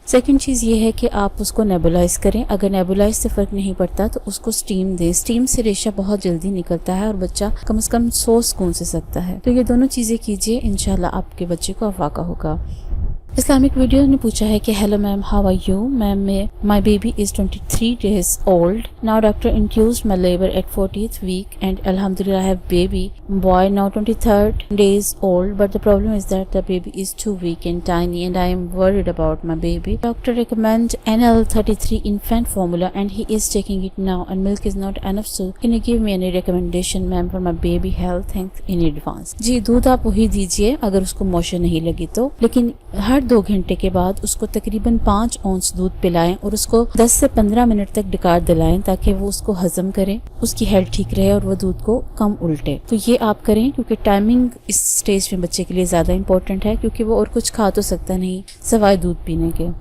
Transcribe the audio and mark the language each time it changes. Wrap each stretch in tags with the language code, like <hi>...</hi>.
<hi>Second चीज ये है कि आप उसको नेबुलाइज करें। अगर नेबुलाइज से फर्क नहीं पड़ता तो उसको स्टीम दें। स्टीम से रेशा बहुत जल्दी निकलता है और बच्चा कम से कम 100 सुकून से सकता है। तो ये दोनों चीजें कीजिए, इंशाल्लाह आपके बच्चे को अफाका होगा। इस्लामिक वीडियो ने पूछा है कि</hi> <en>Hello ma'am, how are you? Ma'am, my baby is 23 days old. Now doctor induced my labor at 40th week and alhamdulillah I have baby boy now 23rd days old, but the problem is that the baby is too weak and tiny and I am worried about my baby. Doctor recommend NL33 infant formula and he is taking it now and milk is not enough, so can you give me any recommendation ma'am for my baby health? Thanks in advance.</en> <hi>जी, दूध आप वही दीजिए अगर उसको motion नहीं लगी तो, लेकिन हर 2 घंटे के बाद उसको तकरीबन 5 औंस दूध पिलाएं और उसको 10 से 15 मिनट तक डिकार दिलाएं, ताकि वो उसको हजम करे, उसकी हेल्थ ठीक रहे और वो दूध को कम उल्टे। तो ये आप करें, क्योंकि टाइमिंग इस स्टेज में बच्चे के लिए ज्यादा इंपॉर्टेंट है, क्योंकि वो और कुछ खा तो सकता नहीं सवाए दूध पीने के।</hi>